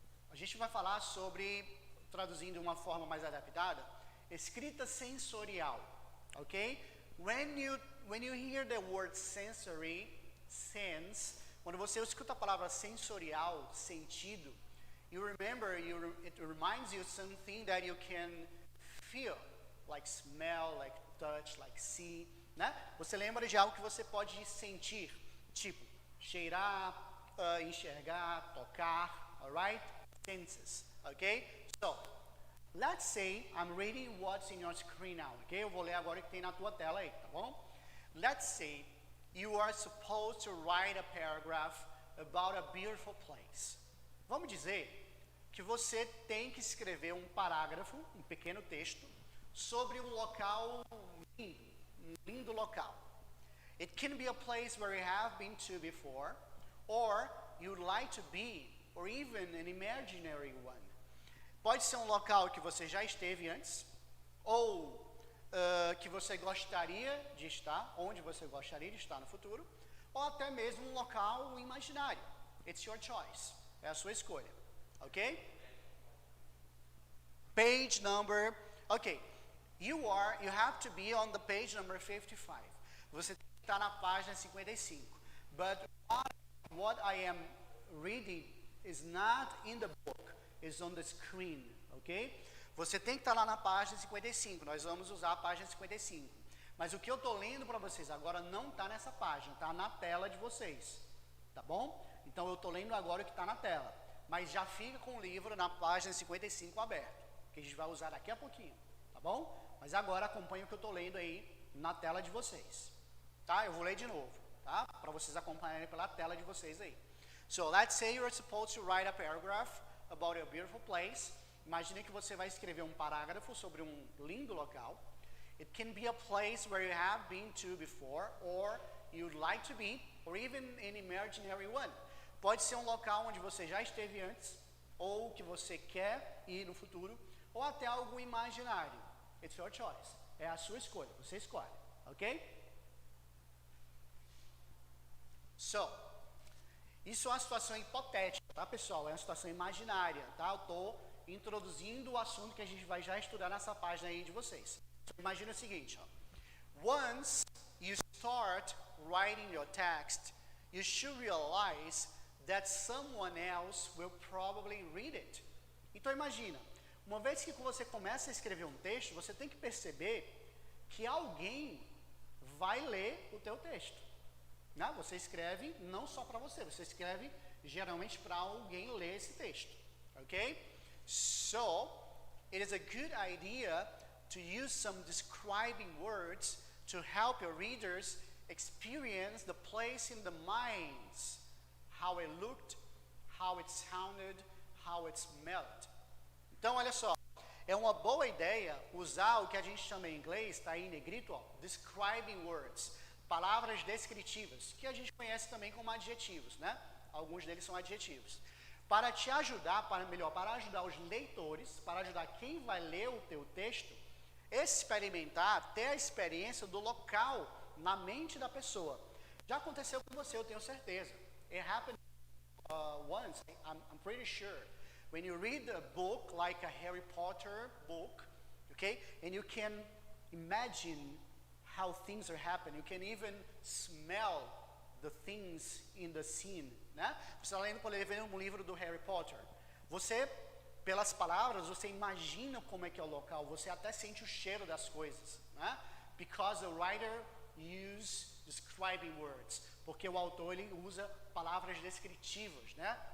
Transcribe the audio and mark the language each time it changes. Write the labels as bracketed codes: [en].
[pt] A gente vai falar sobre, traduzindo de uma forma mais adaptada, escrita sensorial, ok? [en] When you hear the word sensory, sense, [pt] quando você escuta a palavra sensorial, sentido, [en] it reminds you something that you can feel, like smell, like touch, like see, né? [pt] Você lembra de algo que você pode sentir, tipo cheirar, enxergar, tocar, alright? [en] Senses, okay? So, let's say I'm reading what's in your screen now, okay? [pt] Eu vou ler agora o que tem na tua tela aí, tá bom? [en] Let's say you are supposed to write a paragraph about a beautiful place. [pt] Vamos dizer que você tem que escrever um parágrafo, um pequeno texto, sobre um local lindo, um lindo local. [en] It can be a place where you have been to before, or you'd like to be, or even an imaginary one. [pt] Pode ser um local que você já esteve antes, ou que você gostaria de estar, onde você gostaria de estar no futuro, ou até mesmo um local imaginário. [en] It's your choice. [pt] É a sua escolha. Ok? [en] Page number. Ok. You have to be on the page number 55. [pt] Você tem que estar na página 55. [en] But what I am reading is not in the book, it's on the screen, ok? [pt] Você tem que estar lá na página 55, nós vamos usar a página 55. Mas o que eu estou lendo para vocês agora não está nessa página, está na tela de vocês, tá bom? Então eu estou lendo agora o que está na tela, mas já fica com o livro na página 55 aberto, que a gente vai usar daqui a pouquinho, tá bom? Mas agora acompanhe o que eu estou lendo aí na tela de vocês, tá? Eu vou ler de novo, tá? Para vocês acompanharem pela tela de vocês aí. [en] So, let's say you're supposed to write a paragraph about a beautiful place. [pt] Imagine que você vai escrever um parágrafo sobre um lindo local. [en] It can be a place where you have been to before, or you'd like to be, or even an imaginary one. [pt] Pode ser um local onde você já esteve antes, ou que você quer ir no futuro, ou até algo imaginário. [en] It's your choice. [pt] É a sua escolha, você escolhe, ok? So, isso é uma situação hipotética, tá, pessoal? É uma situação imaginária, tá? Eu estou introduzindo o assunto que a gente vai já estudar nessa página aí de vocês. So, imagina o seguinte, ó. [en] Once you start writing your text, you should realize that someone else will probably read it. [pt] Então imagina, uma vez que você começa a escrever um texto, você tem que perceber que alguém vai ler o teu texto. Né? Você escreve não só para você escreve geralmente para alguém ler esse texto. Ok? [en] So, it is a good idea to use some describing words to help your readers experience the place in the minds, how it looked, how it sounded, how it smelled. [pt] Então, olha só, é uma boa ideia usar o que a gente chama em inglês, está aí em negrito, ó, describing words, palavras descritivas, que a gente conhece também como adjetivos, né? Alguns deles são adjetivos. Para te ajudar, para ajudar os leitores, para ajudar quem vai ler o teu texto, experimentar, ter a experiência do local na mente da pessoa. Já aconteceu com você, eu tenho certeza. [en] It happened once, I'm pretty sure. When you read a book like a Harry Potter book, okay, and you can imagine how things are happening, you can even smell the things in the scene, né? [pt] Você está lendo, por exemplo, um livro do Harry Potter. Você, pelas palavras, você imagina como é que é o local, você até sente o cheiro das coisas, né? [en] Because the writer uses describing words, [pt] porque o autor ele usa palavras descritivas, né?